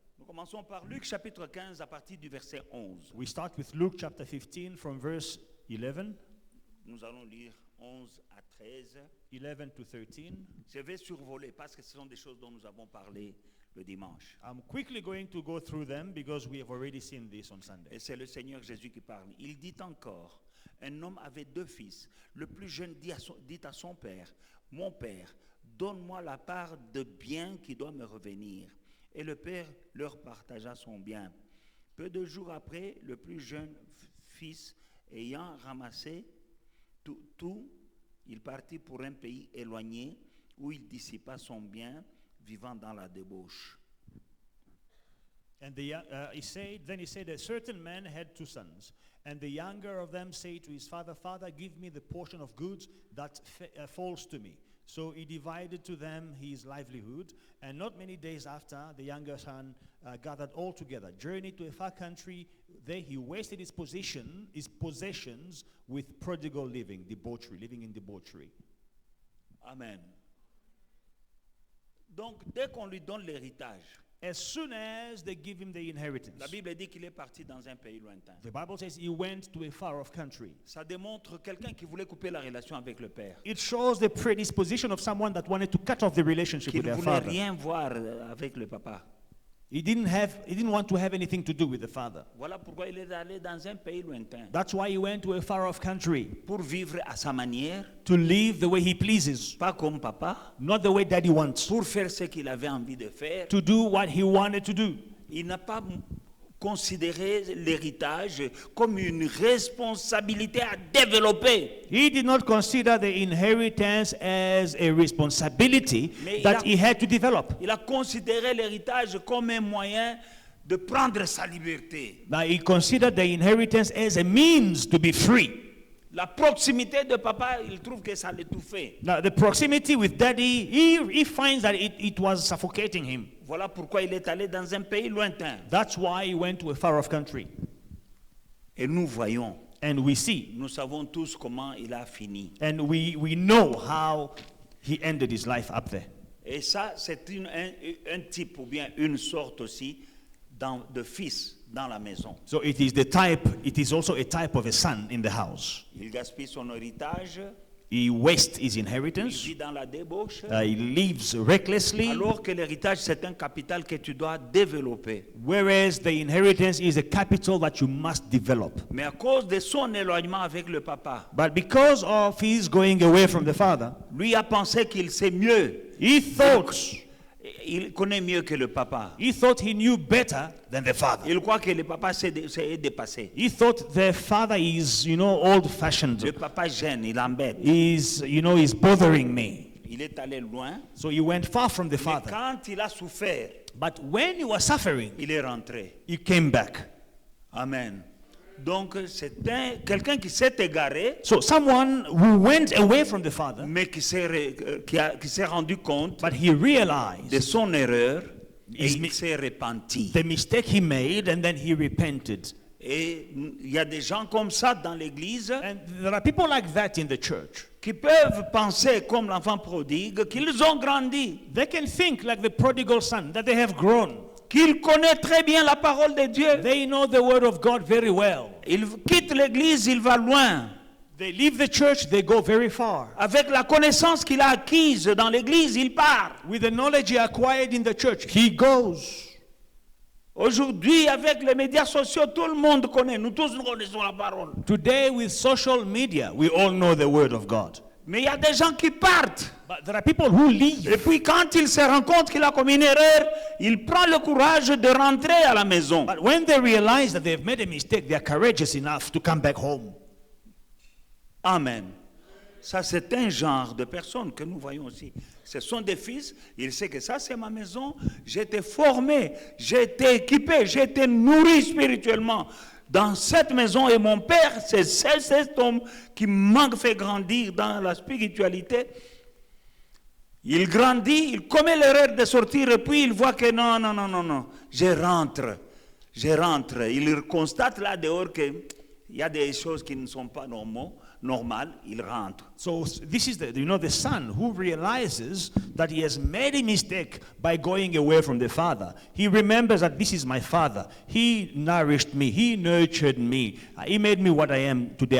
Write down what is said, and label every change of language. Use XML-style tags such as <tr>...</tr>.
<fr>Nous commençons par Luc chapitre 15 à partir du verset 11.</fr> <en>We start with Luke chapter 15 from verse 11</en> <fr>Nous allons lire 11 à 13.</fr> <en>to 13.</en> <fr>Je vais survoler parce que ce sont des choses dont nous avons parlé le dimanche.</fr> <en>I'm quickly going to go through them because we have already seen this on Sunday.</en> <fr>Et c'est le Seigneur Jésus qui parle. Il dit encore, un homme avait 2 fils. Le plus jeune dit à son père, mon père, donne-moi la part de bien qui doit me revenir. Et le père leur partagea son bien. Peu de jours après, le plus jeune fils, ayant ramassé tout, il partit pour un pays éloigné où il dissipa son bien, vivant dans la débauche.</fr> <en>And he said, a certain man had 2 sons. And the younger of them said to his father, Father, give me the portion of goods that falls to me. So he divided to them his livelihood. And not many days after, the younger son gathered all together, journeyed to a far country. There he wasted his possessions with prodigal living in debauchery. Amen.</en> <fr>Donc, dès qu'on lui donne l'héritage,</fr> <en>As soon as they give him the inheritance,</en> <fr>la Bible dit qu'il est parti dans un pays lointain.</fr> <en>the Bible says he went to a far-off country.</en> <fr>Ça démontre quelqu'un qui voulait couper la relation avec le Père,</fr> <en>It shows the predisposition of someone that wanted to cut off the relationship</en> <fr>qui</fr> <en>with</en> <fr>ne</fr> <en>their</en> <fr>voulait</fr> <en>father.</en> <fr>rien voir avec le papa.</fr> <en>He didn't want to have anything to do with the father.</en> <fr>Voilà pourquoi il est allé dans un pays lointain,</fr> <en>That's why he went to a far-off country,</en> <fr>pour vivre à sa manière,</fr> <en>to live the way he pleases,</en> <fr>pas comme papa,</fr> <en>not the way daddy wants,</en> <fr>pour faire ce qu'il avait envie de faire.</fr> <en>to do what he wanted to do.</en> <fr>Il n'a pas considéré l'héritage comme une responsabilité à développer.</fr> <en>He did not consider the inheritance as a responsibility</en> <fr>Mais</fr> <en>that he had to develop.</en> <fr>Il a considéré l'héritage comme un moyen de prendre sa liberté.</fr> <en>Now he considered the inheritance as a means to be free.</en> <fr>La proximité de papa, il trouve que ça l'étouffait.</fr> <en>Now the proximity with daddy, he finds that it was suffocating him.</en> <fr>Voilà pourquoi il est allé dans un pays lointain.</fr> <en>That's why he went to a far-off country.</en> <fr>Et nous voyons,</fr> <en>And we see,</en> <fr>nous savons tous comment il a fini.</fr> <en>and we know how he ended his life up there.</en> <fr>Et ça, c'est un type ou bien une sorte aussi de fils dans la maison.</fr> <en>So it is also a type of a son in the house.</en> <fr>Il gaspille son héritage,</fr> <en>He wastes his</en> <fr>il</fr> <en>inheritance.</en> <fr>vit dans la débauche,</fr> <en>He lives recklessly,</en> <fr>alors que l'héritage, c'est un capital que tu dois développer.</fr> <en>whereas the inheritance is a capital that you must develop.</en> <fr>Mais à cause de son éloignement avec le papa,</fr> <en>But because of his going away from the father,</en> <fr>lui a pensé qu'il sait mieux.</fr> <en>he thought</en> <fr>Il connaît mieux que le papa.</fr> <en>he knew better than the father.</en> <fr>Il croit que le papa s'est dépassé.</fr> <en>He thought the father is, old-fashioned.</en> <fr>Le papa gêne, il embête.</fr> <en>Is bothering me.</en> <fr>Il est allé loin.</fr> <en>So he went far from the</en> <fr>Mais</fr> <en>father.</en> <fr>quand il a souffert,</fr> <en>But when he was suffering,</en> <fr>il est rentré.</fr> <en>he came back. Amen.</en> <fr>Donc c'est quelqu'un qui s'est égaré,</fr> <en>So someone who went away from the father,</en> <fr>mais qui s'est rendu compte</fr> <en>but he</en> <fr>de</fr> <en>realized</en> <fr>son erreur et</fr> <en>Is</en> <fr>il me- s'est repenti.</fr> <en>the mistake he made, and then he repented.</en> <fr>Et il y a des gens comme ça dans l'église</fr> <en>And there are people like that in the church.</en> <fr>qui peuvent penser comme l'enfant prodigue qu'ils ont grandi,</fr> <en>They can think like the prodigal son, that they have grown.</en> <fr>qu'ils connaissent très bien la parole de Dieu.</fr> <en>They know the word of God very well.</en> <fr>Il quitte l'église, il va loin.</fr> <en>They leave the church, they go very far.</en> <fr>Avec la connaissance qu'il a acquise dans l'église, il part.</fr> <en>With the knowledge he acquired in the church, he goes.</en> <fr>Aujourd'hui, avec les médias sociaux, tout le monde connaît. Nous tous nous connaissons la parole.</fr> <en>Today, with social media, we all know the word of God.</en> <fr>Mais il y a des gens qui partent.</fr> <en>But there are people who leave.</en> <fr>Et puis quand il se rend compte qu'il a commis une erreur, il prend le courage de rentrer à la maison.</fr> <en>But when they realize that they've made a mistake, they are courageous enough to come back home. Amen.</en> <fr>Ça, c'est un genre de personnes que nous voyons aussi. Ce sont des fils. Il sait que ça, c'est ma maison. J'ai été formé, j'ai été équipé, j'ai été nourri spirituellement dans cette maison. Et mon père, c'est cet homme qui m'a fait grandir dans la spiritualité. Il grandit, il commet l'erreur de sortir et puis il voit que non. Je rentre. Il constate là dehors qu'il y a des choses qui ne sont pas normales. Il rentre.</fr> <en>So this is the son who realizes that he has made a mistake by going away from the father. He remembers that this is my father. He nourished me. He nurtured me. He made me what I am today.</en>